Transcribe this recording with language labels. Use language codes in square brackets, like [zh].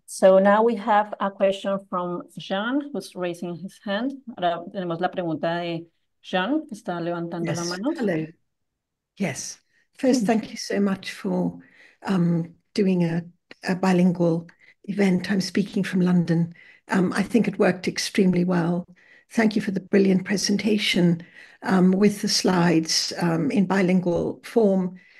[en] So now we have a question from Jean, who's raising his hand. [es] Ahora tenemos la pregunta de Jean, que está levantando la mano. [en] Hello. Yes. First, thank you so much for doing a bilingual event. I'm speaking from London. I think it worked extremely well. Thank you for the brilliant presentation with the slides in bilingual form.